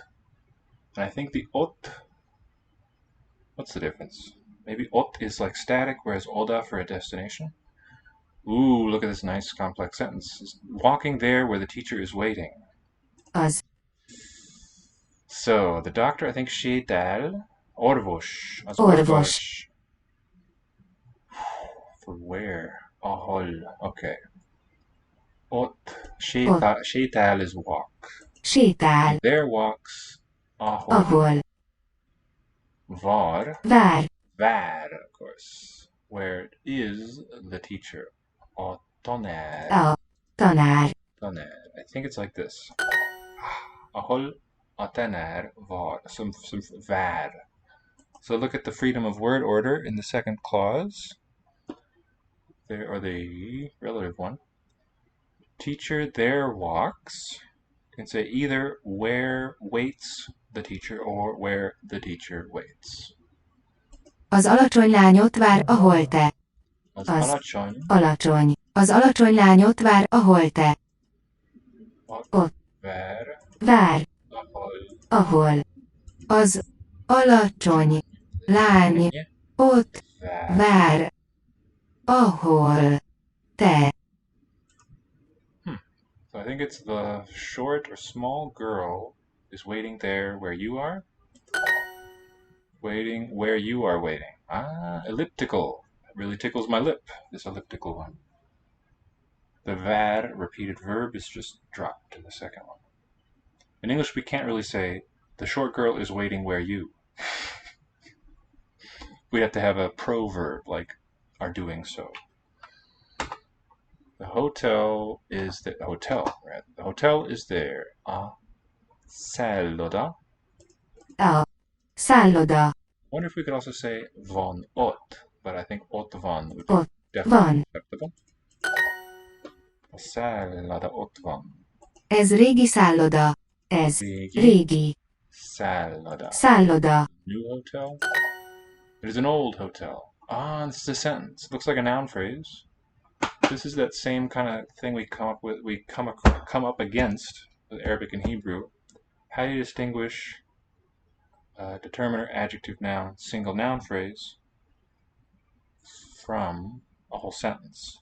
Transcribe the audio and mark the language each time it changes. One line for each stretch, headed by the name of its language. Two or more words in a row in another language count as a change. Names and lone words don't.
English: And I think the ot, what's the difference? Maybe ot is like static, whereas oda for a destination. Ooh, look at this nice complex sentence. Walking there where the teacher is waiting.
Hungarian: Az.
English: So, the doctor, I think,
Hungarian: sétál. Orvos. Az Orvos.
English: For where?
Hungarian: Ahol. Okay.
English: Ott. Sétál is walk.
Hungarian: Sétál.
English: There walks.
Hungarian: Ahol. Ahol. Var. Vár. Vár,
English: of course. Where it is the teacher.
Hungarian: A tanár. A tanár. Tanár.
English: I think it's like this.
Hungarian: Ahol a tanár var.
English: Some vár. So look at the freedom of word order in the second clause. There, or the relative one. Teacher there walks. You can say either where waits the teacher or where the teacher waits.
Hungarian: Az alacsony lányot vár, ahol te. Az alacsony. Az alacsony lányot vár, ahol te. Ott. Vár. Ahol. Az alacsony lány ott vár, ahol te.
English: So I think it's the short or small girl is waiting there where you are. Waiting where you are waiting. Ah, elliptical. It really tickles my lip, this elliptical one. The var, repeated verb, is just dropped in the second one. In English, we can't really say, the short girl is waiting where you. We have to have a proverb, like, are doing so. The hotel is the hotel, right? The hotel is there.
Hungarian: A szálloda. A szálloda.
English: Wonder if we could also say
Hungarian: von ott,
English: but I think
Hungarian: ott van
English: would be
Hungarian: Ott
English: definitely
Hungarian: van.
English: acceptable.
Hungarian: A szálloda ott van. Ez régi szálloda. Ez régi Szálloda. szálloda.
English: New hotel. It is an old hotel. Ah, this is a sentence. It looks like a noun phrase. This is that same kind of thing we come up with. We come up against with Arabic and Hebrew. How do you distinguish determiner, adjective, noun, single noun phrase from a whole sentence?